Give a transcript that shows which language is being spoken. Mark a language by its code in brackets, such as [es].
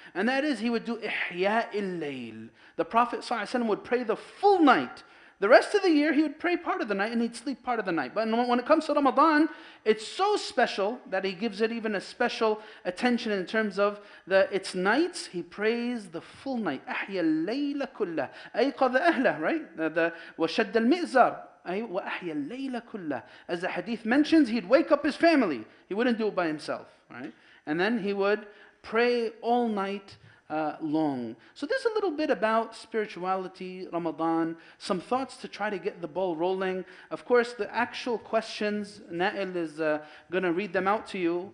[en] And that is, he would do ihya il-layl. The Prophet ﷺ would pray the full night. The rest of the year, he would pray part of the night and he'd sleep part of the night. But when it comes to Ramadan, it's so special that he gives it even a special attention in terms of its nights. He prays the full night. [ar] أحيا الليل كله أيقظ أهله, right? وشد المئزر وأحيا الليل كله. [en] As the hadith mentions, he'd wake up his family. He wouldn't do it by himself, right? And then he would pray all night long. So there's a little bit about spirituality, Ramadan, some thoughts to try to get the ball rolling. Of course, the actual questions, Nail is going to read them out to you.